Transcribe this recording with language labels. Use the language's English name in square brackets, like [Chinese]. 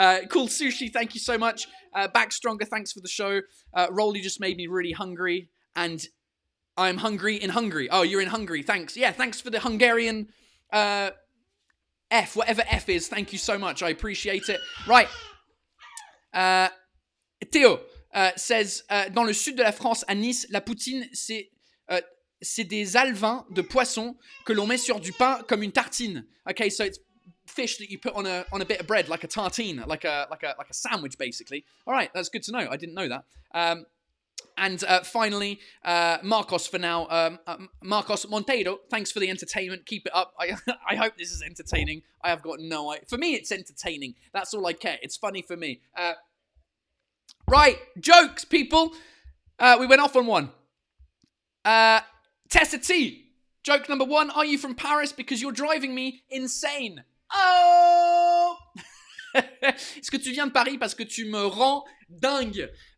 [English] Cool Sushi, thank you so much. Back Stronger, thanks for the show. Rolly just made me really hungry, and I'm hungry in Hungary. Oh, you're in Hungary, thanks. Yeah, thanks for the Hungarian F, whatever F is. Thank you so much, I appreciate it. Right. [French] Théo says, dans le sud de la France, à Nice, la poutine, c'est des alevins de poisson que l'on met sur du pain comme une tartine. [English] Okay, so it's fish that you put on a bit of bread, like a tartine, like a sandwich, basically. All right, that's good to know. I didn't know that. And finally, Marcos for now. Marcos Monteiro, thanks for the entertainment. Keep it up. I hope this is entertaining. I have got no idea. For me, it's entertaining. That's all I care. It's funny for me. Right, jokes, people. We went off on one. Tessa T. Joke number 1. Are you from Paris? Because you're driving me insane. Oh! [French] Est-ce que tu viens de Paris parce que tu me rends dingue?